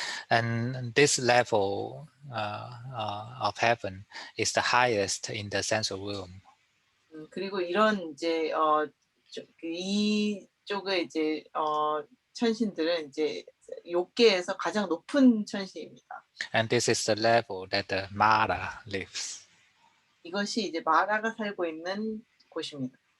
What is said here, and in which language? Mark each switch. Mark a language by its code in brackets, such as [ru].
[en] and this level of heaven is the highest in the sensual realm. [ko] 그리고 이런 이제 이쪽의 이제 천신들은 이제 욕계에서 가장 높은 천신입니다. [en] And this is the level that the Mara lives. [ko] 이것이 이제 마라가 살고 있는 곳입니다.